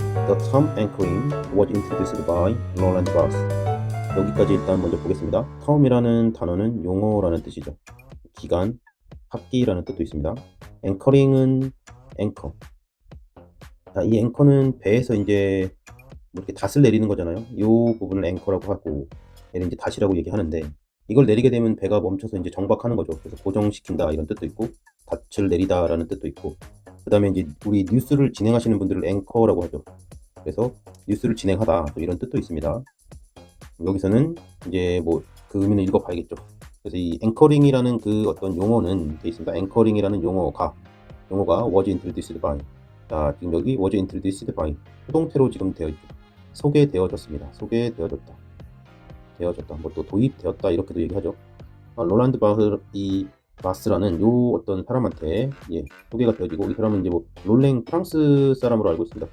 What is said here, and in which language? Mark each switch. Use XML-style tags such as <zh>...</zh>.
<en>The term anchoring was introduced by Roland Barthes.</en> <ko>여기까지 일단 먼저 보겠습니다. term이라는 단어는 용어라는 뜻이죠. 기간, 합기라는 뜻도 있습니다. anchoring은 앵커. 자, 이 앵커는 배에서 이제 뭐 이렇게 닷을 내리는 거잖아요. 이 부분을 앵커라고 하고 얘는 이제 닷이라고 얘기하는데, 이걸 내리게 되면 배가 멈춰서 이제 정박하는 거죠. 그래서 고정시킨다 이런 뜻도 있고, 닷을 내리다라는 뜻도 있고, 그 다음에 이제 우리 뉴스를 진행하시는 분들을 앵커라고 하죠. 그래서 뉴스를 진행하다 또 이런 뜻도 있습니다. 여기서는 이제 뭐 그 의미는 읽어봐야겠죠. 그래서 이 앵커링이라는 그 어떤 용어는 되어 있습니다. 앵커링이라는 용어가</ko> <en>was introduced by.</en> <ko>자, 지금 여기</ko> <en>was introduced by</en> <ko>수동태로 지금 되어 있죠. 소개되어졌습니다. 소개되어졌다. 뭐 또 도입되었다 이렇게도 얘기하죠. 롤란드 바스라는 요 어떤 사람한테 소개가 되어지고, 이 사람은 이제 뭐 롤랭 프랑스 사람으로 알고 있습니다.</ko>